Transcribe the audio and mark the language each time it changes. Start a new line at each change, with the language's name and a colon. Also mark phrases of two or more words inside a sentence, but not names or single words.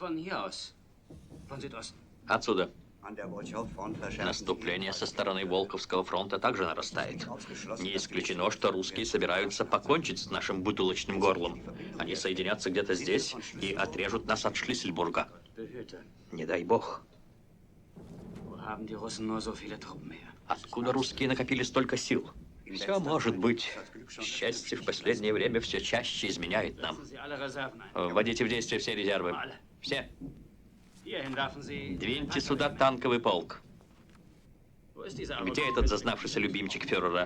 Russian: Отсюда. Наступление со стороны Волховского фронта также нарастает. Не исключено, что русские собираются покончить с нашим бутылочным горлом. Они соединятся где-то здесь и отрежут нас от Шлиссельбурга. Не дай бог.
German: Wo haben die Russen nur so viele Truppen her?
Russian: Откуда русские накопили столько сил? Все может быть. Счастье в последнее время все чаще изменяет нам. Вводите в действие все резервы. Все. Двиньте сюда танковый полк. Где этот зазнавшийся любимчик фюрера?